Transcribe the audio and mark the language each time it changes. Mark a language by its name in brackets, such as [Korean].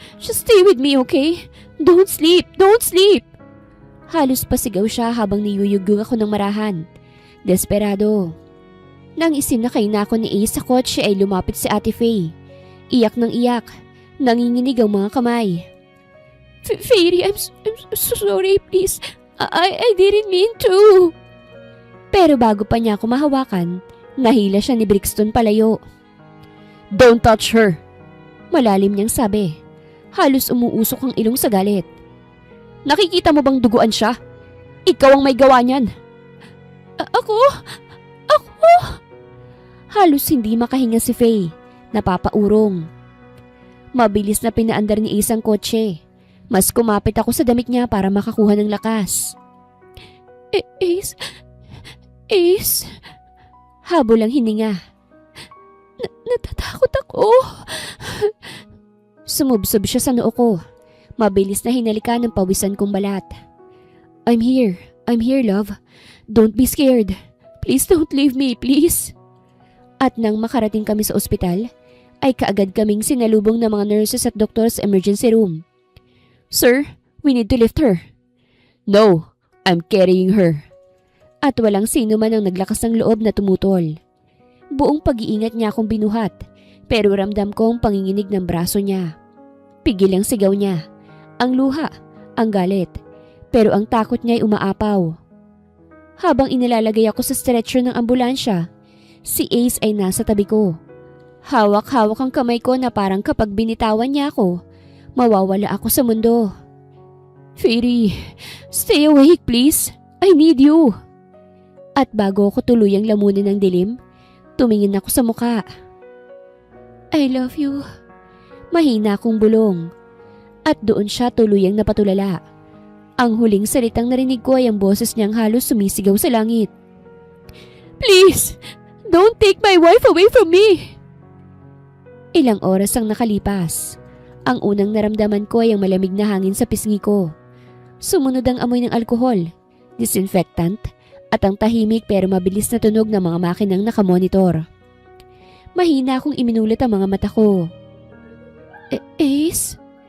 [English] Just stay with me, okay? Don't sleep. Don't sleep. [Filipino] Halos pasigaw siya habang niyuyugug ako ng marahan. Desperado. Nang isinakay na ako ni Ace sa kotse ay lumapit si Ate Faye. Iyak ng iyak. Nanginginig ang mga kamay. [English] Fairy, I'm so sorry, please. I didn't mean to. [Filipino] Pero bago pa niya ako mahawakan, nahila siya ni Brixton palayo. [English] Don't touch her. [Filipino] Malalim niyang sabi. Halos umuusok ang ilong sa galit. Nakikita mo bang duguan siya? Ikaw ang may gawa niyan. Ako? Halos hindi makahinga si Faye. Napapaurong. Mabilis na pinaandar ni Ace ang kotse. Mas kumapit ako sa damit niya para makakuha ng lakas. Ace? Habol ang hininga. Natatakot ako. Sumubsob siya sa noo ko. Mabilis na hinalikan ng pawisan kong balat. [English] I'm here, love. Don't be scared. Please don't leave me, please. [Filipino] At nang makarating kami sa ospital, ay kaagad kaming sinalubong ng mga nurses at doktor sa emergency room. [English] "Sir, we need to lift her." No, I'm carrying her. [Filipino] At walang sino man ang naglakas ng loob na tumutol. Buong pag-iingat niya akong binuhat, pero ramdam ko ang panginginig ng braso niya. Pigil ang sigaw niya, ang luha, ang galit, pero ang takot niya ay umaapaw. Habang inilalagay ako sa stretcher ng ambulansya, si Ace ay nasa tabi ko. Hawak-hawak ang kamay ko na parang kapag binitawan niya ako, mawawala ako sa mundo. [English] "Fairy, stay awake please. I need you." [Filipino] At bago ako tuluyang lamunin ng dilim, tumingin ako sa muka. [English] "I love you." [Filipino] Mahina akong bulong. At doon siya tuluyang napatulala. Ang huling salitang narinig ko ay ang boses niyang halos sumisigaw sa langit. [English] "Please, don't take my wife away from me." [Filipino] Ilang oras ang nakalipas. Ang unang naramdaman ko ay ang malamig na hangin sa pisngi ko. Sumunod ang amoy ng alkohol, disinfectant, at ang tahimik pero mabilis na tunog ng mga makinang nakamonitor. Mahina akong iminulit ang mga mata ko. "Ace?"